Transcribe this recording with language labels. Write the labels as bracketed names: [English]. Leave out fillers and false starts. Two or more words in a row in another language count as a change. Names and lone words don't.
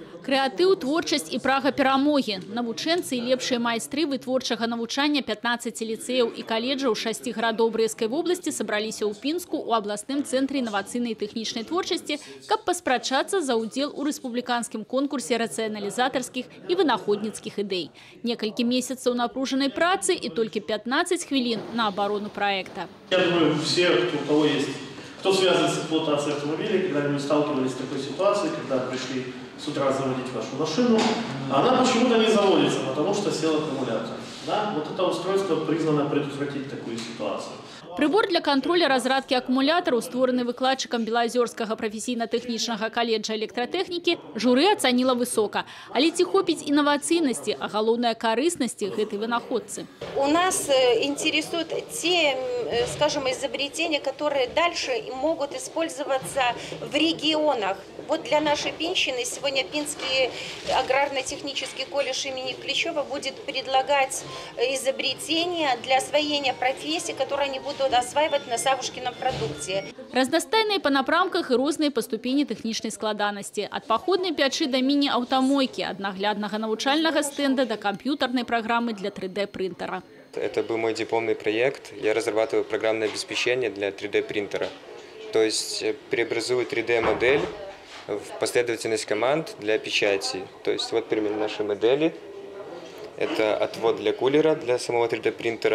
[Belarusian] Крэатыў, творчасць і прага перамогі. Навучэнцы і лепшыя майстры вытворчага навучання 15 ліцэяў і каледжаў 6 гарадоў Брэсцкай вобласці сабраліся ў Пінску ў абласным цэнтры інавацыйнай і тэхнічнай творчасці, каб паспрачацца за ўдзел у рэспубліканскім конкурсе рацыяналізатарскіх і вынаходніцкіх ідэй. Некалькі месяцаў напружанай працы і толькі 15 хвілін на абарону праекта. [Russian] Я думаю, все, у кого есть, кто связан с эксплуатацией автомобилей, когда-нибудь сталкивались с такой ситуацией, когда пришли с утра заводить вашу машину, она почему-то не заводится, потому что сел аккумулятор. Да? Вот это устройство признано предотвратить такую ситуацию. Прибор для контроля разрадки аккумулятору, [Belarusian] створаны выкладчикам Белаазёрскага професійна-тэхнічнага каледжа электратэхнікі, журы ацаніла высока. Але ці хопіць інавацыйнасці, а галоўнае карыснасці гэтай вынаходцы? [Russian] У нас интересуют те, скажем, изобретения, которые дальше могут использоваться в регионах. Вот для нашей Пинщины сегодня Пинский аграрно-технический колледж имени Клещева будет предлагать изобретения для освоения профессий, которые они будут осваивать на Савушкином продукте. [Belarusian] Разнастайныя па напрамках і розныя па ступені тэхнічнай складанасці. Ад паходнай пячы да міні-аўтамойкі, ад нагляднага навучальнага стенда [Russian] до компьютерной программы для 3D-принтера. Это был мой дипломный проект. Я разрабатываю программное обеспечение для 3D-принтера. То есть преобразую 3D-модель в последовательность команд для печати. То есть вот пример нашей модели. Это отвод для кулера, для самого 3D-принтера.